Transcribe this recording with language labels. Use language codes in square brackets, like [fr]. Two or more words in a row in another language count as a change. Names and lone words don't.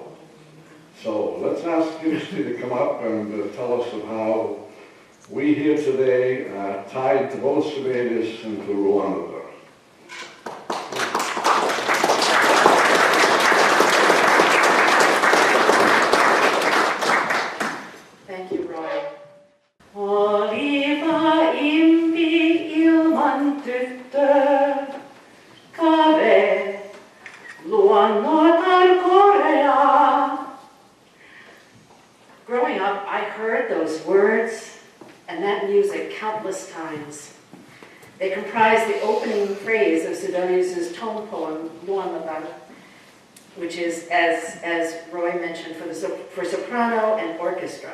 [en] So let's ask Kirsti to come up and tell us of how we here today tied to both Sibelius and to Rwanda. Thank you, Roy. [fi] Oliva impi ilman tyttö, kave luonnotar korea. [en] Growing up, I heard those words and that music countless times. They comprise the opening phrase of Sibelius's tone poem, Luonnotar, which is, as Roy mentioned, for soprano and orchestra.